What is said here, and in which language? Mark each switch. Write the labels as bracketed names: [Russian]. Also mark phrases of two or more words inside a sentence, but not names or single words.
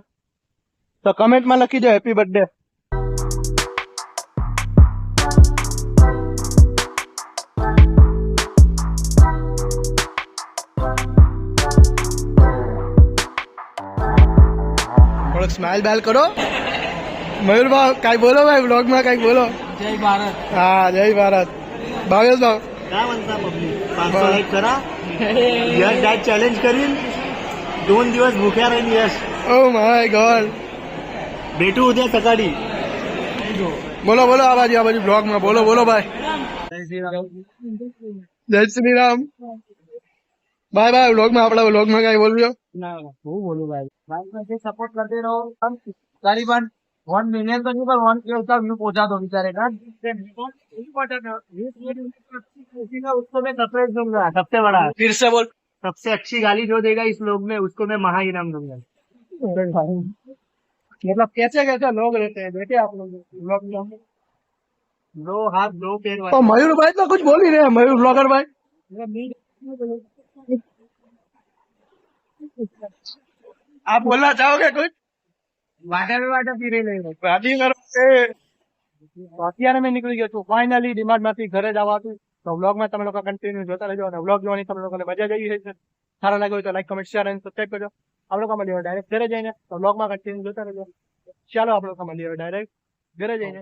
[Gujarati] તો કમેન્ટમાં લખી દો [English] happy birthday. [Gujarati] થોડોક સ્માઇલ બાઇલ કરો. મયુરભાઈ કાંઈ બોલો ભાઈ, બ્લોગમાં કાંઈ બોલો. જય ભારત. હા, જય ભારત. ભાવેશભાઈ [Marathi] काय म्हणता पब्लिक 500 लाईक करा. यश [English] diet challenge [Marathi] करीन, 2 दिवस भुक्या राहील यश. [English] Oh my God. [Marathi] भेटू उद्या सकाळी. [Gujarati] બોલો બોલો, આ બાજુ બ્લોગમાં બોલો બોલો ભાઈ. [Hindi] जय श्रीराम. जय श्री राम. [Gujarati] બાય બાય. બ્લોગમાં આપણા બ્લોગમાં કાંઈ બોલજો. [Hindi] ना वो बोलू भाई, भाई मुझे सपोर्ट करते रहो. हम करीबन 1 मिलियन तो नहीं पर 1 करोड़ का व्यू पहुंचा दो बेचारे का. उसको मैं सरप्राइज दूंगा सबसे बड़ा. फिर से बोल. सबसे अच्छी गाली जो देगा इस लोग में उसको मैं महा इनाम दूंगा. मतलब कैसे कैसे लोग रहते हैं बेटे आप लोग ब्लॉग में. 2 हाथ 2 पैर तो वाले. मयूर भाई तो कुछ बोल ही रहे हैं, मयूर ब्लॉगर भाई. आप बोलना चाहोगे कुछ? वाटा फिरे नहीं. [Gujarati] રાજી કરો. તો અત્યારે મેં નીકળી ગયો છું ફાઇનલી ડિમાન્ડમાંથી ઘરે જવા હતું. તો વ્લોગમાં તમે લોકો કન્ટિન્યુ જોતા રહેજો, અને વ્લોગ જોવાની તમે લોકોને મજા જ આવી રહી છે. સારા લાગ્યો હોય તો [English] like, comment, share [Gujarati] અને સબસ્ક્રાઈબ કરજો. આપણે લોકો મળીએ ડાયરેક્ટ ઘરે જઈને. તો વ્લોગમાં કન્ટિન્યુ જોતા રહેજો. ચાલો આપણે લોકો મળીએ ડાયરેક્ટ ઘરે જઈને.